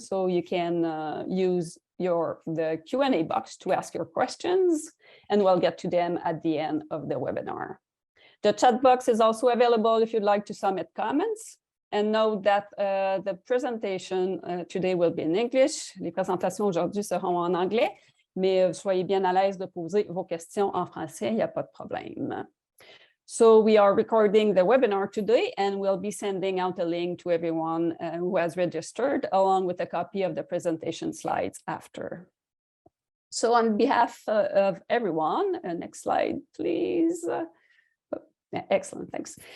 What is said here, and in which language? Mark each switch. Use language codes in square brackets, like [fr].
[en] So you can use the Q&A box to ask your questions, and we'll get to them at the end of the webinar. The chat box is also available if you'd like to submit comments. And note that the presentation today will be in English. [fr] Les présentations aujourd'hui seront en anglais. Mais soyez bien à l'aise de poser vos questions en français, il n'y a pas de problème. [en] So we are recording the webinar today, and we'll be sending out a link to everyone who has registered, along with a copy of the presentation slides after. So on behalf of everyone, next slide, please. Excellent, thanks.